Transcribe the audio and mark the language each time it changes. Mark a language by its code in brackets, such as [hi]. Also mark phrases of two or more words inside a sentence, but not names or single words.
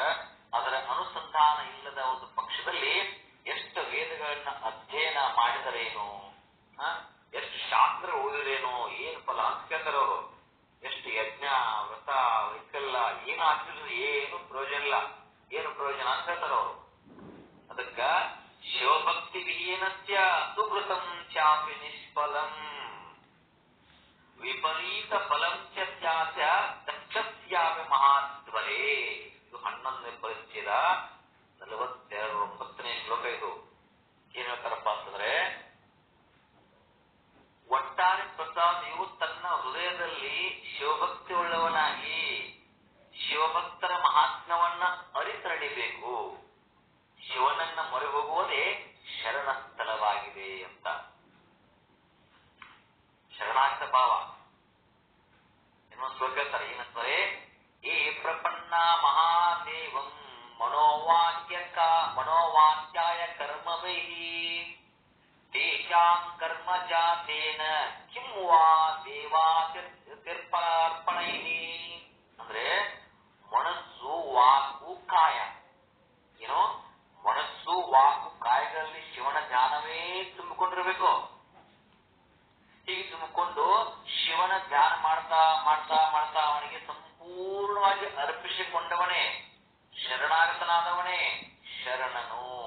[kn] ಅದರ ಅನುಸಂಧಾನ ಇಲ್ಲದ ಒಂದು ಪಕ್ಷದಲ್ಲಿ ಎಷ್ಟು ವೇದಗಳನ್ನ ಅಧ್ಯಯನ ಮಾಡಿದರೇನು, ಎಷ್ಟು ಶಾಸ್ತ್ರ ಓದಿದೇನೋ, ಏನು ಫಲ ಅಂತ ಕೇಳ್ತಾರೆ ಅವರು. ಎಷ್ಟು ಯಜ್ಞ ವ್ರತ ವೈಕಲ್ಲ ಏನು ಹಾಕಿದ್ರು ಏನು ಪ್ರಯೋಜನ ಇಲ್ಲ, ಏನು ಪ್ರಯೋಜನ ಅಂತ ಹೇಳ್ತಾರೆ ಅವರು. [sa] ಅದಕ್ಕ ಶಿವಭಕ್ತಿ ವಿಹೀನಸ್ಯ ಸುಕೃತಂ ಚಾಪಿ ನಿಷ್ಫಲಂ ವಿಪರೀತ ಫಲಂ ಚಾಸ್ಯ ದಕ್ಷಸ್ಯಾಪಿ ಮಹಾದ್ವರೇ. [kn] ಇದು 11ನೇ ಪರಿಚ್ಛೇದ 49ನೇ ಶ್ಲೋಕ. ಇದು ಏನ್ ಹೇಳ್ತಾರಪ್ಪ ಅಂತಂದ್ರೆ, ಒಟ್ಟಾರೆ ಪ್ರಸಾದಿಯು ತನ್ನ ಹೃದಯದಲ್ಲಿ ಶಿವಭಕ್ತಿ ಉಳ್ಳವನಾಗಿ ಶಿವಭಕ್ತರ ಮಹಾತ್ಮ್ಯವನ್ನ ಅರಿತರಡಿಬೇಕು. ಶಿವನನ್ನ ಮೊರೆ ಹೋಗುವುದೇ ಶರಣ ಸ್ಥಳವಾಗಿದೆ ಅಂತ. ಶರಣಾಗತ ಭಾವ ಇನ್ನೊಂದು ಶ್ಲೋಕ ಹೇಳ್ತಾರೆ, ಏನಂತಾರೆ, [sa] ಏ ಪ್ರಪನ್ನ ಮಹಾದೇವಂ ಮನೋವಾಕ್ಯಾಯ ಕರ್ಮವೈಹಿ ತೇಷಾಂ ಕರ್ಮ ಜಾತೇನ ಕಿಂ ವಾ ದೇವಾರ್ಪಣೈಹಿ. [kn] ಅಂದ್ರೆ ಮನಸ್ಸು ವಾಕು ಕಾಯ, ಏನೋ ಮನಸ್ಸು ವಾಕು ಕಾಯಗಳಲ್ಲಿ ಶಿವನ ಧ್ಯಾನವೇ ತುಂಬಿಕೊಂಡಿರ್ಬೇಕು. ಹೀಗೆ ತುಂಬಿಕೊಂಡು ಶಿವನ ಧ್ಯಾನ ಮಾಡ್ತಾ ಮಾಡ್ತಾ ಮಾಡ್ತಾ ಅವನಿಗೆ ಸಂಪೂರ್ಣವಾಗಿ ಅರ್ಪಿಸಿಕೊಂಡವನೇ ಶರಣಾಗತನಾದವನೇ ಶರಣನು.